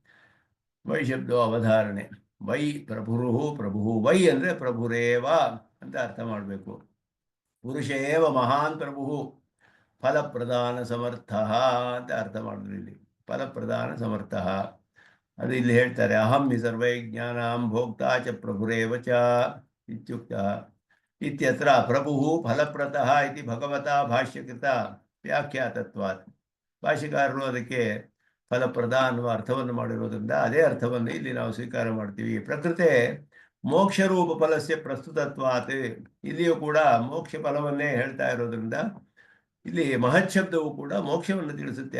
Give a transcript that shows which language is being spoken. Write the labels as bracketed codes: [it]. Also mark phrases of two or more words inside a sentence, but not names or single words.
[sa] ವೈ ಶಬ್ದೋ ಅವಧಾರಣೆ. ವೈ ಪ್ರಭುರು, ಪ್ರಭು ವೈ [kn] ಅಂದರೆ ಪ್ರಭುರೇವ ಅಂತ ಅರ್ಥ ಮಾಡಬೇಕು. [sa] ಪುರುಷ ಏವ ಮಹಾನ್ ಪ್ರಭು ಫಲಪ್ರಧಾನ ಸಮರ್ಥ [kn] ಅಂತ ಅರ್ಥ ಮಾಡಿದ್ರು. ಇಲ್ಲಿ [sa] ಫಲಪ್ರಧಾನ ಸಮರ್ಥ [kn] ಅದು ಇಲ್ಲಿ ಹೇಳ್ತಾರೆ. [sa] ಅಹಂ ಹಿ ಸರ್ವೈಜ್ಞಾನಾಂ ಭೋಕ್ತಾ ಚ ಪ್ರಭುರೇವ ಚ ಇತ್ಯುಕ್ತ ಇತ್ಯತ್ರ ಪ್ರಭು ಫಲಪ್ರತಃ ಇತಿ ಭಗವತಾ ಭಾಷ್ಯಕೃತ ವ್ಯಾಖ್ಯಾತತ್ವಾತ್. [kn] ಭಾಷ್ಯಕಾರರು ಅದಕ್ಕೆ ಫಲಪ್ರದ ಅನ್ನುವ ಅರ್ಥವನ್ನು ಮಾಡಿರೋದ್ರಿಂದ ಅದೇ ಅರ್ಥವನ್ನು ಇಲ್ಲಿ ನಾವು ಸ್ವೀಕಾರ ಮಾಡ್ತೀವಿ. [sa] ಪ್ರಕೃತೆ ಮೋಕ್ಷರೂಪ ಫಲಸ್ಯ ಪ್ರಸ್ತುತತ್ವಾತ್. [kn] ಇಲ್ಲಿಯೂ ಕೂಡ ಮೋಕ್ಷ ಫಲವನ್ನೇ ಹೇಳ್ತಾ ಇರೋದ್ರಿಂದ ಇಲ್ಲಿ ಮಹತ್ ಶಬ್ದವು ಕೂಡ ಮೋಕ್ಷವನ್ನು ತಿಳಿಸುತ್ತೆ.